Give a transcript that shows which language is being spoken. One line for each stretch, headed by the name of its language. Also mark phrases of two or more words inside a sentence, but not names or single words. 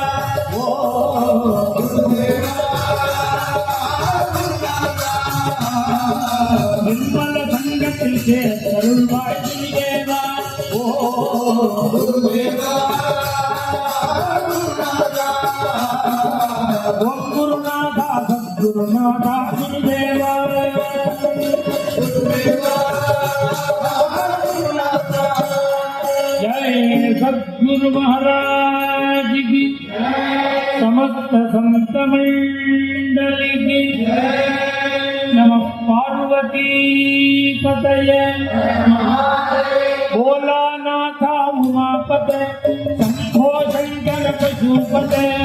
Tamil: ஓ குருதேவா, நிர்மல சங்கத்தில் சேர்த்தருள்வாய் குருதேவா. ஓ குருதேவா, ஓம் குருநாதா சத்குருநாதா குருதேவா.
Hindi: जय सद्गुरु महाराज की, समस्त संत मंडल की,
Sanskrit: नमः पार्वती पतये, भोलानाथा उमापते, शंभो शंकर पशुपते,